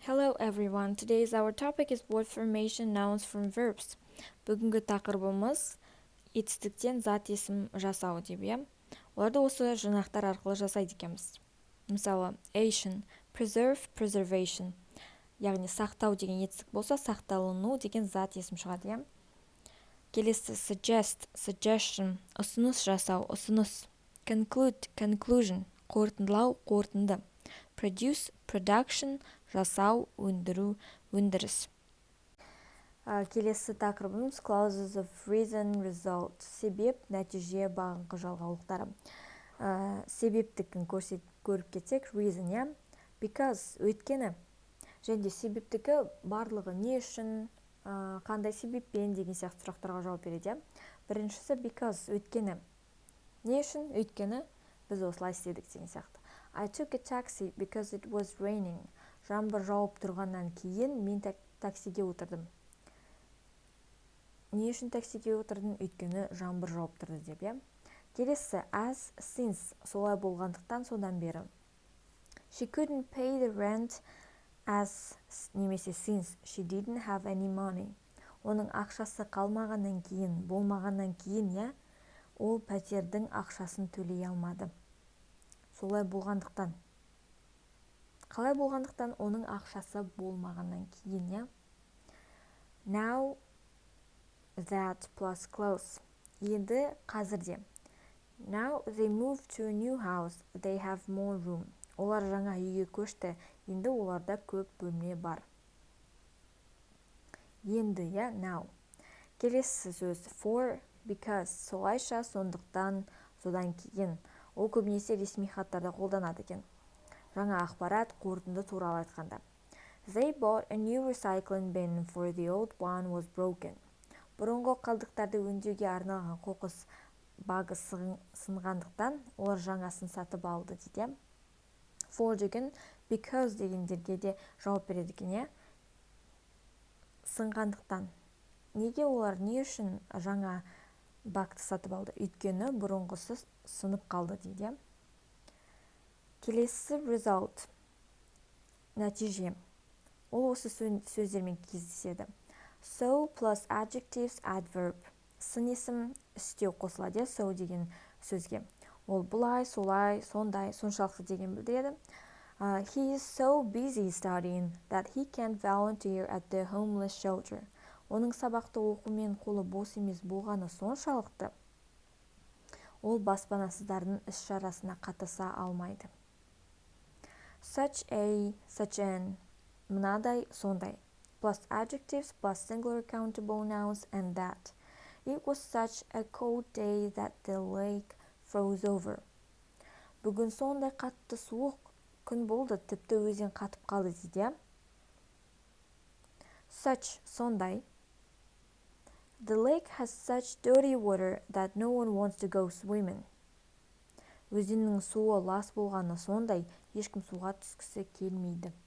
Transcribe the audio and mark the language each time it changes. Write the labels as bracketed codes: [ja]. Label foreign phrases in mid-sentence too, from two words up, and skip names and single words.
[en] Hello everyone. Today's our topic is word formation nouns from verbs. [kk] Бүгінгі тақырыбымыз етістіктен зат есім жасау деп, иә. Оларды осы жинақтар арқылы жасайды екенбіз. Мысалы, [en] ation, preserve, preservation. [kk] Яғни сақтау деген етістік болса, сақталыну деген зат есім шығады, иә. Келесі [en] suggest, suggestion, [kk] ұсыныс жасау, ұсыныс. [en] Conclude, conclusion, [kk] қорытындылау, қорытынды. [en] Produce, production, [kk] жасау, өндіру, өндіріс. Келесі тақырыбымыз [en] clauses of reason, result, [kk] себеп, нәтиже, бағыңқы жалғаулықтары. Себептікін көріп кетсек, [en] reason, yeah? Because, [kk] өйткені. Және де себептікі барлығы не үшін, қандай себеппен деген сияқты сұрақтарға жауап береді. Біріншісі because, өйткені. Не үшін? Өйткені біз осылай істедік деген сияқты. [en] I took a taxi because it was raining. [kk] Жаңбыр жауып тұрғаннан кейін мен таксиге отырдым. Не үшін таксиге отырдым? Өйткені жаңбыр жауып тұрды деп, иә. Келесі [en] as, since, [kk] солай болғандықтан содан бері. She couldn't pay the rent as немесе since she didn't have any money. Оның ақшасы қалмағаннан кейін, болмағаннан кейін, иә, ол пәтердің ақшасын төлей алмады. Солай болғандықтан. Қалай болғандықтан? Оның ақшасы болмағаннан кейін, иә. [en] Now that plus close. [kk] Енді қазірде. [en] Now they moved to a new house. They have more room. [kk] Олар жаңа үйге көшті. Енді оларда көп бөлме бар. Енді, иә, now. Келесі сөз [en] for, because, [kk] солайша, сондықтан, содан кейін. Ол көбінесе ресми хаттарда қолданады екен. Жаңа ақпарат қорытынды туралы айтқанда. They bought a new recycling bin for the old one was broken. Бұрынғы қалдықтарды өңдеуге арналған қоқыс бағы сынғандықтан, олар жаңасын сатып алды дейді. For деген because дегендерге де жауап береді екен, сынғандықтан. Неге олар не үшін жаңа бакты сатып алды? Өйткені бұрынғысы сынып қалды дейді. Келесі result, нәтиже. Ол осы сөздермен кездеседі. [en] So plus adjectives, adverb. [kk] Сын есім істеу қосылады, so деген сөзге. Ол бұлай, солай, сондай, соншалықты деген білдіреді. He is so busy studying that he can't volunteer at the homeless shelter. Оның сабақты оқумен қолы бос емес болғаны соншалықты, ол баспанасыздардың іс-шарасына қатыса алмайды. [en] Such a, such an, [kk] мынадай, сондай. [en] Plus adjectives, plus singular countable nouns, and that. It was such a cold day that the lake froze over. [kk] Бүгін сондай қатты суық күн болды, тіпті өзен қатып қалды дейді. [en] Such, сондай. The lake has such dirty water that no one wants to go swimming. [kk] Өзеннің суы лас болғаны сондай, ешкім суға түскісі келмейді.